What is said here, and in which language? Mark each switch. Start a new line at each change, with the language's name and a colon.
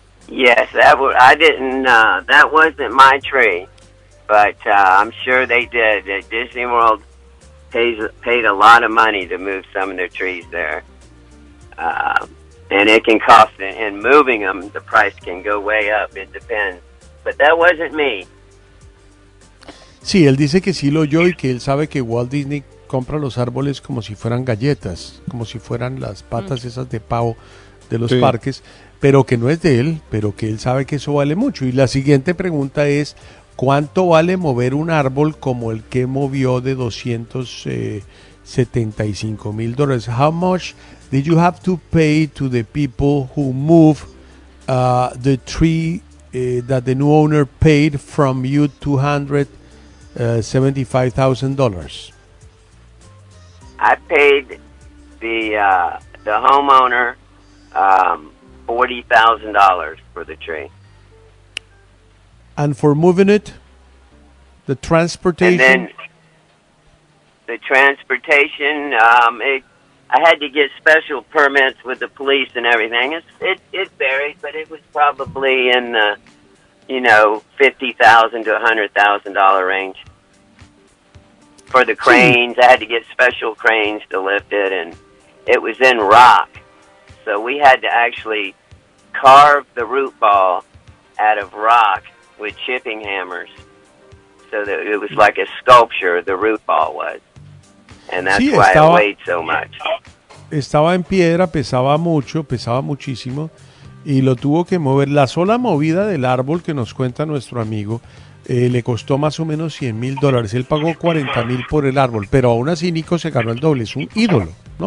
English: Yes, that wasn't my tree, but I'm sure they did. Disney World paid a lot of money to move some of their trees there. And it can cost, and moving them, the price can go way up, it depends. But that wasn't me.
Spanish: Sí, él dice que sí lo oyó y que él sabe que Walt Disney compra los árboles como si fueran galletas, como si fueran las patas esas de pavo de los parques. Pero que no es de él, pero que él sabe que eso vale mucho. Y la siguiente pregunta es, ¿cuánto vale mover un árbol como el que movió de 200, eh, $75,000.
English: How much did you have to pay to the people who moved the tree that the new owner paid from you? $275,000. I paid the homeowner $40,000 for the tree. And for moving it, the transportation. And then the transportation. I had to get special permits with the police and everything. It varied, but it was probably in the, you know, $50,000 to $100,000 range. For the cranes, I had to get special cranes to lift it, and it was in rock. So we had to actually carve the root ball out of rock with chipping hammers so that it was like a sculpture, the root ball was. And that's why it weighed so much.
Spanish: Estaba en piedra, pesaba mucho, pesaba muchísimo, y lo tuvo que mover. La sola movida del árbol que nos cuenta nuestro amigo le costó más o menos $100,000. Él pagó $40,000 por el árbol, pero aún así Nico se ganó el doble. Es un ídolo, ¿no?